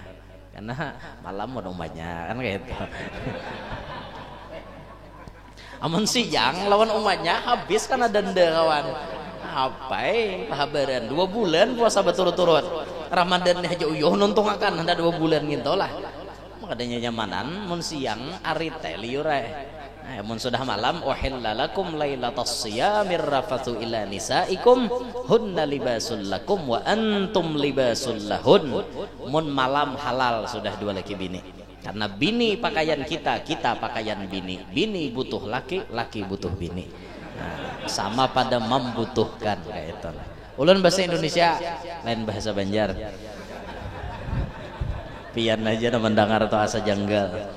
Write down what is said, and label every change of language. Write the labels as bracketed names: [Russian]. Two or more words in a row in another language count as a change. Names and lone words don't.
[Banjar] Karena malam mau banyak kan kayak itu. Amun siang lawan umatnya habis kan ada denda kawan. Apa pahabaran 2 bulan puasa berturut-turut. Ramadan aja uyuh nonton akan ada 2 bulan gitu lah. Makanya nyamanan mun siang ari teh liur Nah, mun sudah malam [Arabic] أحل لكم ليلة الصيام الرفث إلى نسائكم هن لباس لكم وأنتم لباس لهن. [Banjar] Mun malam halal sudah 2 laki bini. Karena bini pakaian kita, kita pakaian bini. Bini butuh laki, laki butuh bini. Nah, sama pada membutuhkan kayak itu. Ulun bahasa Indonesia, lain bahasa Banjar. Pian aja na mendengar atau asa janggal.